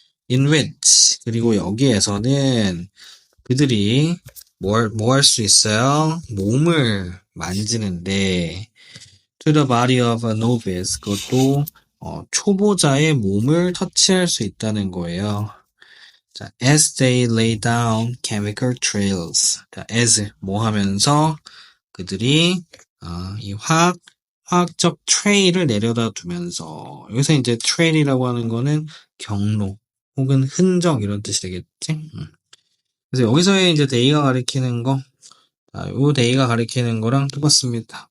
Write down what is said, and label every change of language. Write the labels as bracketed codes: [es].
[en] in which [ko] 그리고 여기에서는 그들이 뭐 할 수 있어요? 몸을 만지는데 [en] to the body of a novice [ko] 그것도 초보자의 몸을 터치할 수 있다는 거예요. [en] 자, as they lay down chemical trails. [ko] 자, as 뭐 하면서 그들이 이 화학적 트레일을 내려다 두면서 여기서 이제 트레일이라고 하는 거는 경로 혹은 흔적 이런 뜻이 되겠지? 그래서 여기서의 이제 데이가 가리키는 거, 요 데이가 가리키는 거랑 똑같습니다.